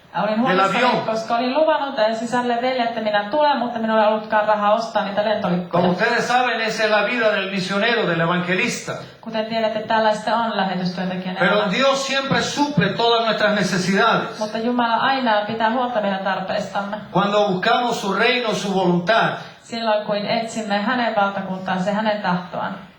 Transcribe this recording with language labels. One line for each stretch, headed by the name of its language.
Finnish: Olin huolissani, koska olin luvannut sisälle velje, että minä tulen, mutta minulla ei ollutkaan rahaa ostaa niitä lentolippuja.
Spanish: Como ustedes saben, esa es la vida del misionero, del evangelista.
Finnish: Kuten tiedätte, tällaista on lähetystyöntekijän
Spanish: Pero
Finnish: elämä.
Spanish: Dios siempre suple todas nuestras necesidades.
Finnish: Mutta Jumala aina pitää huolta meidän tarpeistamme.
Spanish: Cuando buscamos su reino, su voluntad.
Finnish: Silloin kun etsimme hänen valtakuntaansa ja hänen tahtoaan.